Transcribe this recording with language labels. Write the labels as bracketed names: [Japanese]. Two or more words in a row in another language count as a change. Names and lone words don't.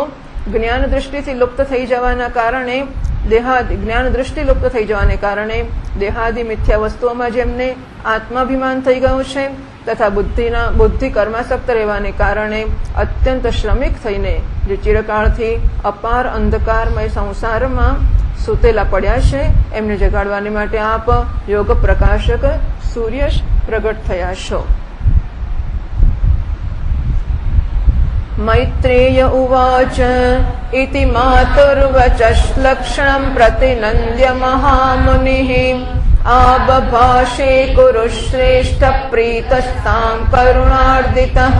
[Gujarati] જ્ઞાન દૃષ્ટિથી લુપ્ત થઈ જવાના કારણે જ્ઞાન દૃષ્ટિ લુપ્ત થઈ જવાને કારણે દેહાદિ મિથ્યા વસ્તુઓમાં જેમને આત્માભિમાન થઈ ગયું છે તથા બુદ્ધિ કર્માસક્ત રહેવાને કારણે અત્યંત શ્રમિક થઈને જે ચિરકાળથી અપાર અંધકારમય સંસારમાં સૂતેલા પડ્યા છે એમને જગાડવાને માટે આપ યોગ પ્રકાશક સૂર્ય પ્રગટ થયા છો। [Sanskrit] मैत्रेय उवाच इति मातुर्वचश्लक्षणं प्रतिनन्द्य महामुनिः आबभाषे कुरुश्रेष्ठ प्रीतस्तां करुणार्दितः।